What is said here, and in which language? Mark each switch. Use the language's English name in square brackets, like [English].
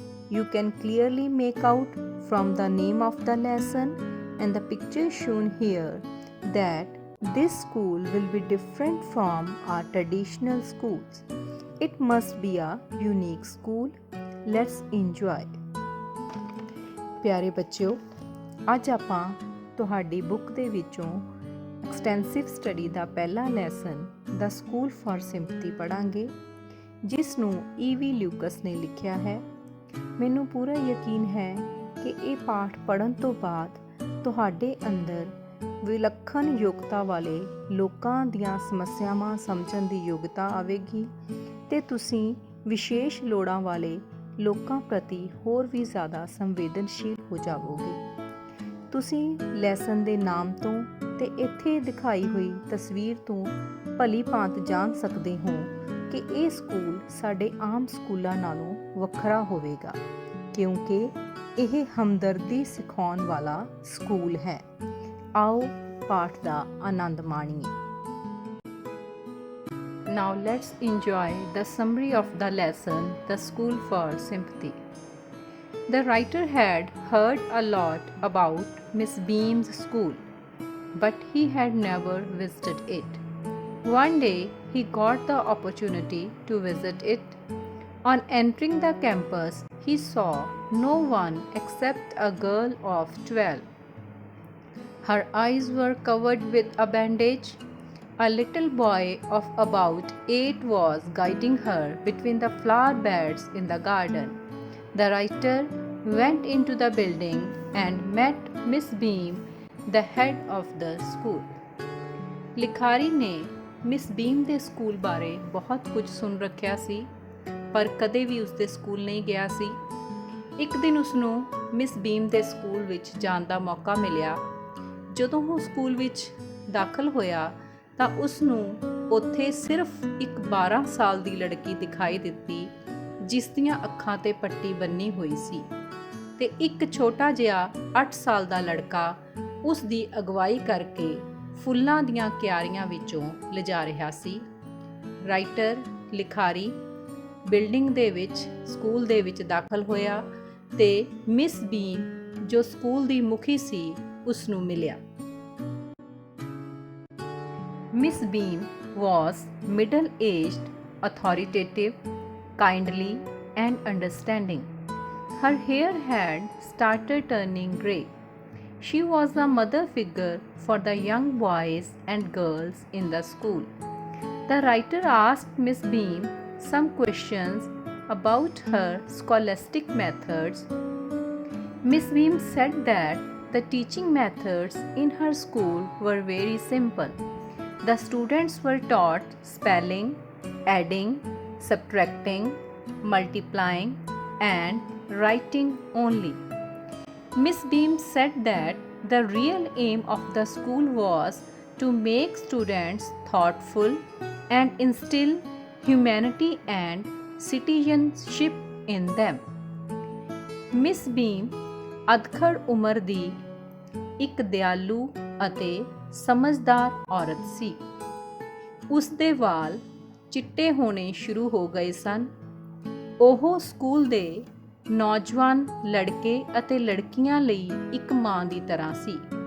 [English] You can clearly make out from the name of the lesson and the picture shown here that this school will be different from our traditional schools. It must be a unique school. Let's enjoy. [Punjabi] ਪਿਆਰੇ ਬੱਚਿਓ, ਅੱਜ ਆਪਾਂ ਤੁਹਾਡੀ book ਦੇ ਵਿੱਚੋਂ extensive study ਦਾ ਪਹਿਲਾ lesson ਦਾ school for sympathy ਪੜ੍ਹਾਂਗੇ, ਜਿਸ ਨੂੰ ਈ.ਵੀ. ਲਿਊਕਸ ਨੇ ਲਿਖਿਆ ਹੈ। ਮੈਨੂੰ ਪੂਰਾ ਯਕੀਨ ਹੈ ਕਿ ਇਹ ਪਾਠ ਪੜ੍ਹਨ ਤੋਂ ਬਾਅਦ ਤੁਹਾਡੇ ਅੰਦਰ ਵਿਲੱਖਣ ਯੋਗਤਾ ਵਾਲੇ ਲੋਕਾਂ ਦੀਆਂ ਸਮੱਸਿਆਵਾਂ ਸਮਝਣ ਦੀ ਯੋਗਤਾ ਆਵੇਗੀ ਅਤੇ ਤੁਸੀਂ ਵਿਸ਼ੇਸ਼ ਲੋੜਾਂ ਵਾਲੇ ਲੋਕਾਂ ਪ੍ਰਤੀ ਹੋਰ ਵੀ ਜ਼ਿਆਦਾ ਸੰਵੇਦਨਸ਼ੀਲ ਹੋ ਜਾਵੋਗੇ। ਤੁਸੀਂ ਲੈਸਨ ਦੇ ਨਾਮ ਤੋਂ ਤੇ ਇੱਥੇ ਦਿਖਾਈ ਹੋਈ ਤਸਵੀਰ ਤੋਂ ਭਲੀ ਭਾਂਤ ਜਾਣ ਸਕਦੇ ਹੋ ਕਿ ਇਹ ਸਕੂਲ ਸਾਡੇ ਆਮ ਸਕੂਲਾਂ ਨਾਲੋਂ ਵੱਖਰਾ ਹੋਵੇਗਾ, ਕਿਉਂਕਿ ਇਹ ਹਮਦਰਦੀ ਸਿਖਾਉਣ ਵਾਲਾ ਸਕੂਲ ਹੈ। ਆਓ ਪਾਠ ਦਾ ਆਨੰਦ ਮਾਣੀਏ। [English] Now let's enjoy the summary of the lesson, The School for Sympathy. The writer had heard a lot about Miss Beam's school, but he had never visited it. One day he got the opportunity to visit it. On entering the campus, he saw no one except a girl of 12. Her eyes were covered with a bandage. A little boy of about 8 was guiding her between the flower beds in the garden. The writer went into the building and met Miss Beam, the head of the school. [Punjabi] ਲਿਖਾਰੀ ਨੇ miss ਬੀਮ ਦੇ school ਬਾਰੇ ਬਹੁਤ ਕੁਝ ਸੁਣ ਰੱਖਿਆ ਸੀ, ਪਰ ਕਦੇ ਵੀ ਉਸਦੇ ਸਕੂਲ ਨਹੀਂ ਗਿਆ ਸੀ। ਇੱਕ ਦਿਨ ਉਸਨੂੰ ਮਿਸ ਬੀਮ ਦੇ ਸਕੂਲ ਵਿੱਚ ਜਾਣ ਦਾ ਮੌਕਾ ਮਿਲਿਆ। ਜਦੋਂ ਉਹ ਸਕੂਲ ਵਿੱਚ ਦਾਖਲ ਹੋਇਆ ਤਾਂ ਉਸ ਨੂੰ ਉੱਥੇ ਸਿਰਫ ਇੱਕ 12 ਸਾਲ ਦੀ ਲੜਕੀ ਦਿਖਾਈ ਦਿੱਤੀ, ਜਿਸ ਦੀਆਂ ਅੱਖਾਂ 'ਤੇ ਪੱਟੀ ਬੰਨੀ ਹੋਈ ਸੀ, ਤੇ ਇੱਕ ਛੋਟਾ ਜਿਹਾ 8 ਸਾਲ ਦਾ ਲੜਕਾ ਉਸ ਦੀ ਅਗਵਾਈ ਕਰਕੇ ਫੁੱਲਾਂ ਦੀਆਂ ਕਿਆਰੀਆਂ ਵਿੱਚੋਂ ਲਿਜਾ ਰਿਹਾ ਸੀ। ਰਾਈਟਰ ਲਿਖਾਰੀ ਬਿਲਡਿੰਗ ਦੇ ਵਿੱਚ ਸਕੂਲ ਦੇ ਵਿੱਚ ਦਾਖਲ ਹੋਇਆ ਤੇ ਮਿਸ ਬੀਮ ਜੋ ਸਕੂਲ ਦੀ ਮੁਖੀ ਸੀ ਉਸ ਨੂੰ ਮਿਲਿਆ। [English] Miss Beam was middle-aged, authoritative, kindly, and understanding. Her hair had started turning grey. She was a mother figure for the young boys and girls in the school. The writer asked Miss Beam some questions about her scholastic methods. Miss Beam said that the teaching methods in her school were very simple. The students were taught spelling, adding, subtracting, multiplying, and writing only. Miss Beam said that the real aim of the school was to make students thoughtful and instill humanity and citizenship in them. [Punjabi] Miss Beam ਅਧਖੜ ਉਮਰ ਦੀ ਇੱਕ ਦਿਆਲੂ ਅਤੇ ਸਮਝਦਾਰ ਔਰਤ ਸੀ। ਉਸ ਦੇ ਵਾਲ ਚਿੱਟੇ ਹੋਣੇ ਸ਼ੁਰੂ ਹੋ ਗਏ ਸਨ। ਉਹ ਸਕੂਲ ਦੇ ਨੌਜਵਾਨ ਲੜਕੇ ਅਤੇ ਲੜਕੀਆਂ ਲਈ ਇੱਕ ਮਾਂ ਦੀ ਤਰ੍ਹਾਂ ਸੀ।